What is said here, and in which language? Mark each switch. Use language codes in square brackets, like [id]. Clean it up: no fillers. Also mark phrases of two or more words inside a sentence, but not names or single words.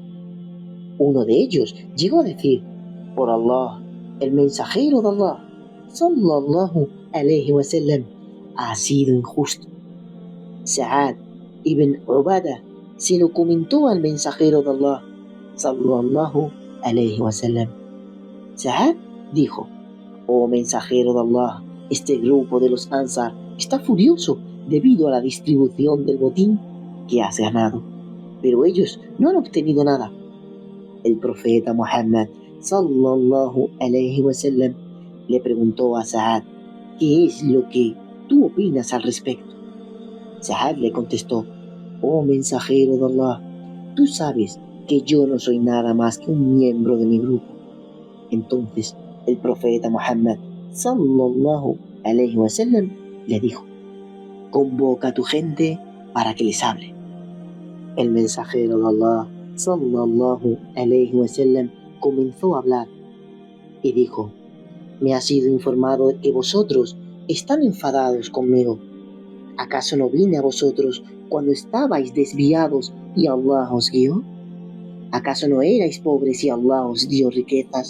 [es] Uno de ellos llegó a decir: por Allah, el mensajero de Allah, [ar] صلى الله عليه وسلم, [es] ha sido injusto. Sa'ad ibn Ubadah se lo comentó al mensajero de Allah, [ar] صلى الله عليه وسلم. [es] Sa'ad dijo: oh mensajero de Allah, este grupo de los Ansar está furioso debido a la distribución del botín que has ganado, pero ellos no han obtenido nada. El profeta Muhammad [ar] صلى الله عليه وسلم [es] le preguntó a Sa'ad: ¿qué es lo que tú opinas al respecto? Sa'ad le contestó: oh mensajero de Allah, tú sabes que yo no soy nada más que un miembro de mi grupo. Entonces el profeta Muhammad [ar] صلى الله عليه وسلم [es] le dijo: convoca a tu gente para que les hable. El mensajero de Allah [ar] صلى الله عليه وسلم [es] comenzó a hablar y dijo: me ha sido informado de que vosotros están enfadados conmigo. ¿Acaso no vine a vosotros cuando estabais desviados y Allah os guió? ¿Acaso no erais pobres y Allah os dio riquezas?